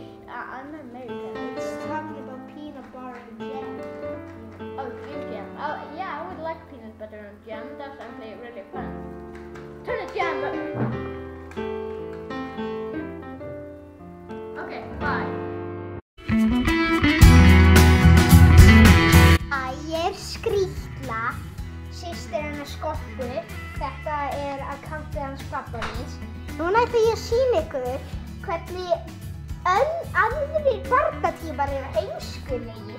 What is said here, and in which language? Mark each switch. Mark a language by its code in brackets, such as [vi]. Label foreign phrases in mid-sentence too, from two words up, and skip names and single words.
[en] I'm American. It's talking about peanut butter and jam. Oh, Jim Jam. Oh, yeah, I would like peanut butter and jam. That's actually really fun. Turn the jam up. Okay, bye. [is] Ég er Skrýtla, systir hennar Skoppu. Þetta akkantið hans pabba míns. Núna ætla ég að sýna ykkur hvernig bara eru heimskulegir.